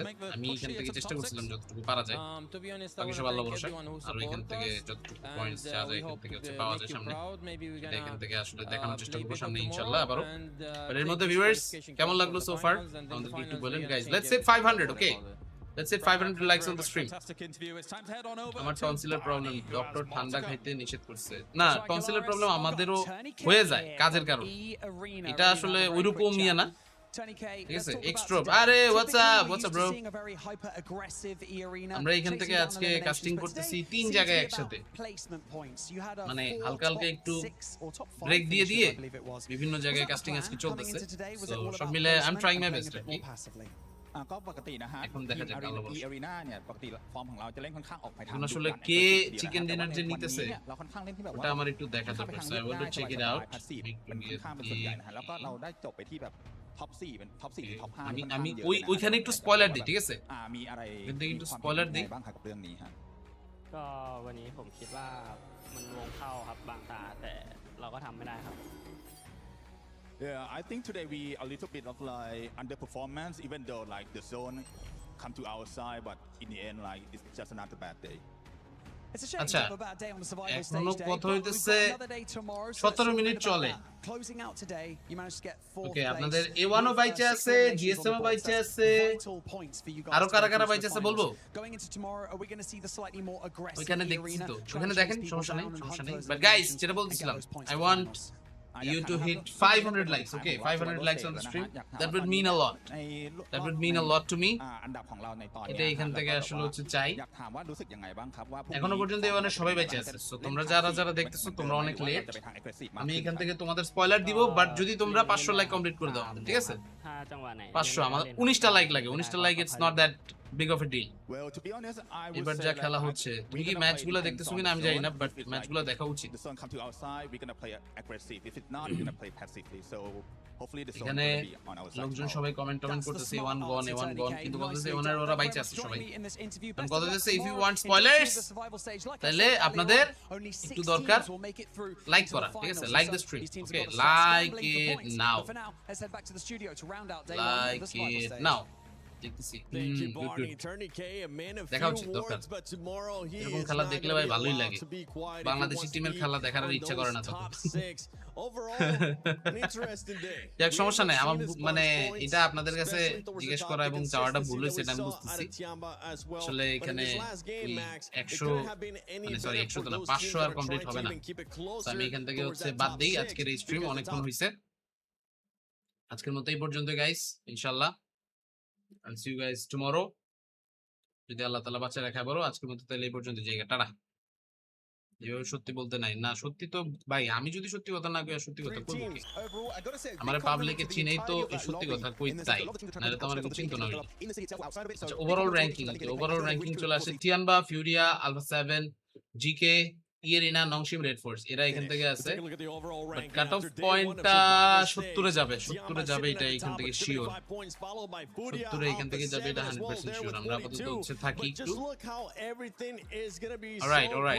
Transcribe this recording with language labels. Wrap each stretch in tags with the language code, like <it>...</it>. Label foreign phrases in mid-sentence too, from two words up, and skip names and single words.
<bn>আমি এখান থেকে চেষ্টা করছিলাম যতটুকু পারা যায়, বাকি সব আল্লাহ ভরসা। আর এখান থেকে যতটুকু পয়েন্টস যা যায় এখান থেকে হচ্ছে পাওয়া যায় সামনে, এখান থেকে আসলে দেখানোর চেষ্টা করবো সামনে ইনশাআল্লাহ আবারও। বাট এর মধ্যে ভিউয়ার্স কেমন লাগলো</bn> <en>so far</en> <bn>আমাদেরকে একটু বলেন গাইস।</bn> <en>Let's hit 500, okay? Let's hit 500 likes on the stream.</en> <bn>আমার টনসিলের প্রবলেম, ডক্টর ঠান্ডা খাইতে নিষেধ করছে। না, টনসিলের প্রবলেম আমাদেরও হয়ে যায় কাজের কারণে, এটা আসলে ওইরকম নিয়ে না, ঠিক আছে?</bn> <en>এক্সট্রোপ, আরে what's up bro.</en> <bn>আমরা এখান থেকে আজকে কাস্টিং করতেছি 3 জায়গায় একসাথে, মানে হালকা হালকা একটু ব্রেক দিয়ে দিয়ে বিভিন্ন জায়গায় কাস্টিং আজকে চলতেছে।</bn> <en>সো</en> <bn>সব মিলে</bn> <en>I am trying my best.</en> <th>ก็ปกตินะฮะ</th> <bn>এখন দেখা যাক আলো বস।</bn> <th>Arena เนี่ยปกติฟอร์มของเราจะเล่นค่อนข้างออกไปทาง</th> <bn>আসলে কে</bn> <en>chicken dinner</en> <bn>যে নিতেছে ওটা আমার একটু দেখা দরকার।</bn> <en>So I want to check it out.</en> <th>แล้วก็เราได้จบไปที่แบบท็อป 4เป็นท็อป 4 หรือท็อป 5</th> <bn>আমি ওইখানে একটু স্পয়লার দিই, ঠিক আছে?</bn> <th>มีอะไร</th> <bn>কিন্তু একটু স্পয়লার দিই</bn> <th>บ้างครับกับเรื่องนี้ฮะ ก็วันนี้ผมคิดว่ามันวงเข้าครับบางตาแต่เราก็ทำไม่ได้ครับ</th> <en>Yeah, I think today we a little bit of like underperformance, even though like the zone come to our side, but in the end, like it's just another bad day.</en> <bn>আচ্ছা, এখনো কথা হইতেছে 17 মিনিট চলে। ওকে, আপনাদের A1 ও বাইচে আছে, GSM ও বাইচে আছে, আরো কারা কারা বাইচে আছে বলবো? ওইখানে দেখছি তো, ওখানে দেখেন, সমস্যা নেই। বাট গাইস, যেটা বলছিলাম,</bn> <en>I want you to hit 500 likes, okay? 500 likes on the stream. That would mean a lot. That would mean a lot to me.</en> <th>อันดับของเราในตอนนี้</th> <bn>এটা এখান থেকে আসলে হচ্ছে চাই।</bn> <th>อยากถามว่ารู้สึกยังไงบ้างครับว่า</th> <bn>এখনো পর্যন্ত এখানে সবাই বেঁচে আছে। সো তোমরা যারা যারা দেখতেছো তোমরা অনেক লেট। আমি এখান থেকে তোমাদের স্পয়লার দিব, বাট যদি তোমরা 500</bn> <en>like complete</en> <bn>করে দাও, ঠিক আছে?</bn> <en>500</en> <bn>আমাদের 19টা লাইক লাগে।</bn> <en>19টা লাইক it's not that big of a deal. Well, to be honest, I would</en> <bn>এবার যা খেলা হচ্ছে, তুমি কি ম্যাচগুলো দেখতেছো কিনা আমি জানি না, বাট ম্যাচগুলো দেখা উচিত।</bn> <en>The zone come to our side, we're going to play aggressive. If it's not, we're going to play passively. So hopefully the zone</en> <bn>এখানে</bn> <en>will be on our side.</en> <bn>লোকজন সবাই কমেন্ট করতেছে A1 গন, কিন্তু বলতেছে ওনার ওরা বাইচে আছে সবাই। কারণ কথা হচ্ছে</bn> <en>if you want spoilers</en> <bn>তাহলে আপনাদের একটু দরকার লাইক করা, ঠিক আছে?</bn> <en>Like the stream, okay? Like it now, like it now. দেখতেছি Thank you, Barney. Attorney K, a man of</en> <bn>দেখা</bn> <en>few</en> <bn>উচিত দরকার</bn> <en>words, but tomorrow he</en> <bn>এরকম</bn> <en>is</en> <bn>খেলা</bn> <en>not</en> <bn>দেখলে</bn> <en>gonna</en> <bn>ভাই</bn> <en>be</en> <bn>ভালোই</bn> <en>allowed</en> <bn>লাগে</bn> <en>to be quiet if he</en> <bn>বাংলাদেশি</bn> <en>wants to</en> <bn>টিমের</bn> <en>be</en> <bn>খেলা দেখার আর</bn> <en>on</en> <bn>ইচ্ছা করে না</bn> <en>those</en> <bn>তখন</bn> <en>top 6. Overall, an interesting day.</en> <bn>যাক সমস্যা নাই আমার মানে এটা আপনাদের কাছে জিজ্ঞেস করা এবং চাওয়াটা ভুল হয়েছে এটা আমি বুঝতেছি আসলে এখানে 100 মানে সরি 100 তো না 500 আর কমপ্লিট হবে না তো আমি এখান থেকে হচ্ছে বাদ দেই আজকের এই স্ট্রিম অনেকক্ষণ হইছে আজকের মতো এই পর্যন্ত গাইস ইনশাআল্লাহ</bn> <en>I'll see you guys tomorrow</en> <bn>যদি আল্লাহ তাআলা বাঁচিয়ে রাখে বড় আজকের মতো তাহলে এই পর্যন্ত জায়গা টাটা যেভাবে সত্যি বলতে নাই না সত্যি তো ভাই আমি যদি সত্যি কথা না কই সত্যি কথা কই আমার পাবলিকে চিনেই তো এই সত্যি কথা কই তাই নালে তো আমার চিন্তা না</bn> <en>overall ranking</en> <bn>চলে আসে টিয়ানবা ফিউরিয়া আলফা 7 জিকে ইয়েরিনা নংশিম রেড ফোর্স এরা এখান থেকে আছে বাট</bn> <en>cut off point</en> <bn>70 এ যাবে এটা এখান থেকে শিওর 70 এ এখান থেকে যাবে এটা 100% শিওর আমরা আপাতত হচ্ছে থাকি একটু অলরাইট</bn>